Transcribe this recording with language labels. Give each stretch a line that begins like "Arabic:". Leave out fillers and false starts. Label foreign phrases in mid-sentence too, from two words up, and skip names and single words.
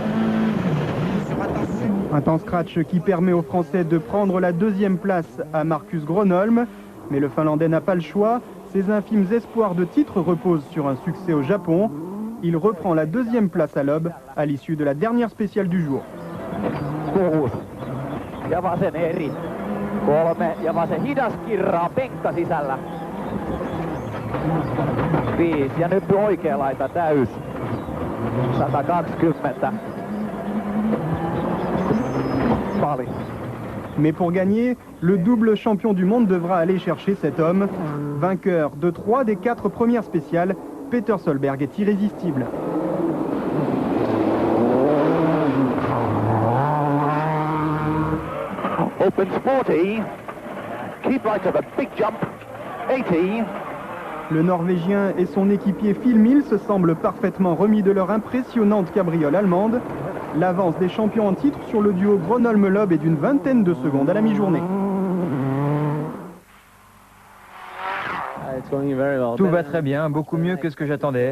French: Sur attention. Un temps scratch qui permet aux Français de prendre la deuxième place à Marcus Gronholm. Mais le Finlandais n'a pas le choix. Ses infimes espoirs de titre reposent sur un succès au Japon. Il reprend la deuxième place à Loeb à l'issue de la dernière spéciale du jour.
Finnish: Ja vasen eri. 3 ja vasen hidas kirraa penkka sisällä. 5 ja nyt oikea laita täys. 120. Paljon.
French: Mais pour gagner, le double champion du monde devra aller chercher cet homme. Vainqueur de 3 des 4 premières spéciales, Peter Solberg est irrésistible.
English: Opens 40. Keep right to the big jump. 80.
French: Le Norvégien et son équipier Phil Mills semblent parfaitement remis de leur impressionnante cabriole allemande. L'avance des champions en titre sur le duo Gronholm-Loeb est d'une vingtaine de secondes à la mi-journée. Tout va très bien, beaucoup mieux que ce que j'attendais.